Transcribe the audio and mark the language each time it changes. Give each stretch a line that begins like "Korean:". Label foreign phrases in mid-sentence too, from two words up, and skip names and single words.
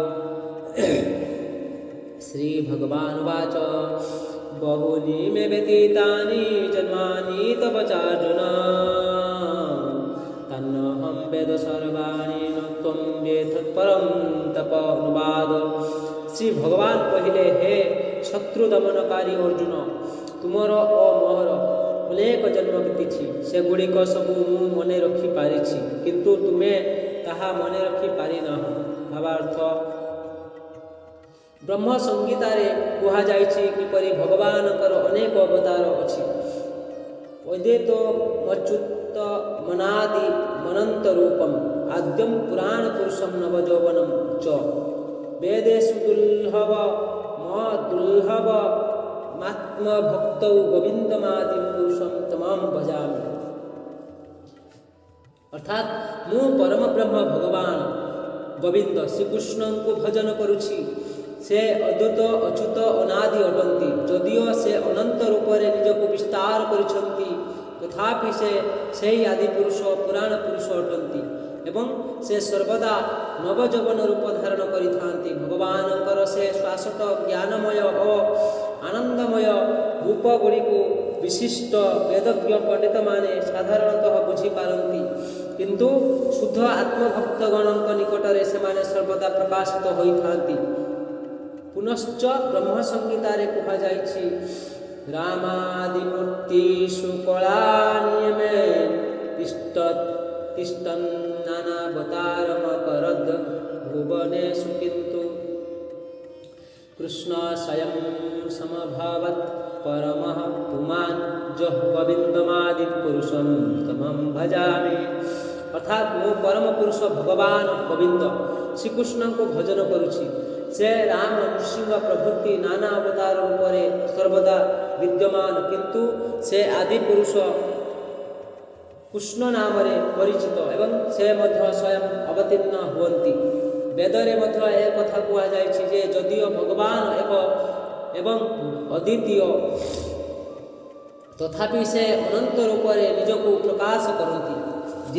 Sanskrit: श्री भगवानुवाच बहूनि मे व्यतीतानि जन्मानि तव चार्जुन तन्नहं वेद सर्वाणि न त्वं वेत्तत्परं तप।
Odia: ଅନୁବାଦ। ଶ୍ରୀ ଭଗବାନ କହିଲେ, ହେ ଶତ୍ରୁ ଦମନକାରୀ ଅର୍ଜୁନ, ତୁମର ଓ ମୋହର ଅନେକ ଜନ୍ମ ବିତିଛି, ସେଗୁଡ଼ିକ ସବୁ ମୁ ମନେ ରଖି ପାରିଛି, କିନ୍ତୁ ତୁମେ ତାହା ମନେ ରଖି ପାରିନାହ। ଭାବାର୍ଥ, ବ୍ରହ୍ମ ସଂଗୀତାରେ କୁହାଯାଇଛି କିପରି ଭଗବାନଙ୍କର ଅନେକ ଅବତାର ଅଛି।
Sanskrit: अद्वैत अच्युत मनादि मनंत रूपम आद्यम पुराण पुरुषम नवजौवनम च वेदेषु दुर्लभ दुर्लभ मात्म भक्तौ गोविंदमादि पुरुषम तमाम भजामि।
Odia: ଅର୍ଥାତ ମୁ ପରମ ବ୍ରହ୍ମ ଭଗବାନ ଗୋବିନ୍ଦ ଶ୍ରୀକୃଷ୍ଣ କୋ ଭଜନ କରୁଛି। ସେ ଅଦ୍ୱୈତ ଅଚ୍ୟୁତ ଅନାଦି ଅଟନ୍ତି, ଯଦିଓ ସେ ଅନନ୍ତ ରୂପରେ ନିଜକୁ ବିସ୍ତାର କରିଛନ୍ତି, ତଥାପି ସେ ସହି ଆଦି ପୁରୁଷ ପୁରାଣ ପୁରୁଷ ଅଟନ୍ତି ଏବଂ ସେ ସର୍ବଦା ନବଯୌବନ ରୂପ ଧାରଣ କରିଥାନ୍ତି। ଭଗବାନଙ୍କର ସେ ଶାଶ୍ୱତ ଜ୍ଞାନମୟ ଓ ଆନନ୍ଦମୟ ରୂପ ଗୁଡ଼ି କୁ ବିଶିଷ୍ଟ ବେଦଜ୍ଞ ପଣ୍ଡିତ ମାନେ ସାଧାରଣତଃ ବୁଝି ପାରନ୍ତି, କିନ୍ତୁ ଶୁଦ୍ଧ ଆତ୍ମଭକ୍ତଗଣଙ୍କ ନିକଟରେ ସେ ସର୍ବଦା ପ୍ରକାଶିତ ହୋଇଥାନ୍ତି। ପୁନଶ୍ଚ ବ୍ରହ୍ମ ସଂଗୀତାରେ କୁହାଯାଇଛି,
Sanskrit: रामादिमूर्तिषु कलानियमे तिष्ठन् नानावतारमकरद् भुवनेषु किन्तु कृष्ण स्वयं समभवत् परमः पुमान् जः गोविन्दमादि पुरुषं तमं भजामि।
Odia: ଅର୍ଥାତ ମୋ ପରମ ପୁରୁଷ ଭଗବାନ ଗୋବିନ୍ଦ ଶ୍ରୀକୃଷ୍ଣ କୋ ଭଜନ କରୁଛି। ସେ ରାମ ନୃସିଂହ ପ୍ରଭୃତି ନାନା ଅବତାର ରୂପରେ ସର୍ବଦା ବିଦ୍ୟମାନ, କିନ୍ତୁ ସେ ଆଦି ପୁରୁଷ କୃଷ୍ଣ ନାମ ପରିଚିତ ଏବଂ ସେ ମଧ୍ୟ ସ୍ୱୟଂ ଅବତୀର୍ଣ୍ଣ ହୁଅନ୍ତି। ବେଦରେ ମଧ୍ୟ ଏକ କଥା କୁହାଯାଇଛି ଯେ ଯଦିଓ ଭଗବାନ ଏକ ଏବଂ ଅଦ୍ୱିତୀୟ, ତଥାପି ସେ ଅନନ୍ତ ରୂପରେ ନିଜକୁ ପ୍ରକାଶ କରନ୍ତି।